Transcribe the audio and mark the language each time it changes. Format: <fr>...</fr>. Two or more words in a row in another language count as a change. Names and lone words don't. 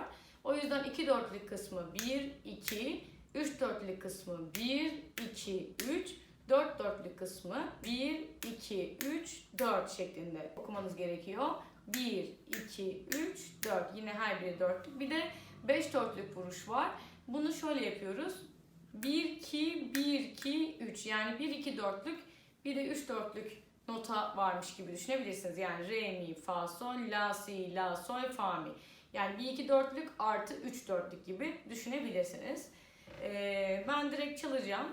<tr>O yüzden 2/4'lük kısmı 1, 2, 3/4'lük kısmı 1, 2, 3, 4/4'lük kısmı 1, 2, 3, 4 şeklinde okumanız gerekiyor. 1, 2, 3, 4. Yine her biri 4'lük. Bir de 5/4'lük vuruş var. Bunu şöyle yapıyoruz. 1-2-1-2-3 yani 1-2-4'lük bir de 3-4'lük nota varmış gibi düşünebilirsiniz. Yani re, mi, fa, sol, la, si, la, sol, fa, mi. Yani 1-2-4'lük artı 3-4'lük gibi düşünebilirsiniz. Ben direkt çalacağım.</tr>